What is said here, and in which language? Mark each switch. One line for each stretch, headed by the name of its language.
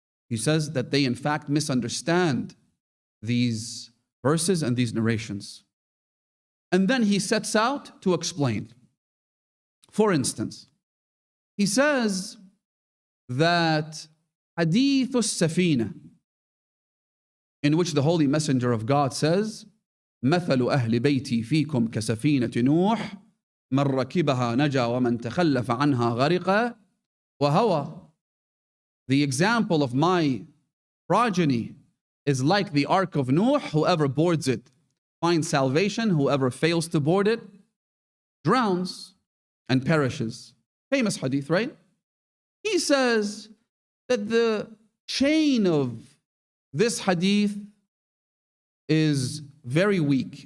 English: He says that they in fact misunderstand these verses and these narrations. And then he sets out to explain. For instance, he says that Hadithophobia, in which the Holy Messenger of God says,
Arabic: مثل أهل بيتي فيكم كسفينة نوح من ركبها نجا ومن تخلف عنها غرق وهوى.
English: The example of my progeny is like the ark of Nuh. Whoever boards it finds salvation. Whoever fails to board it drowns and perishes. Famous hadith, right? He says that the chain of this hadith is very weak.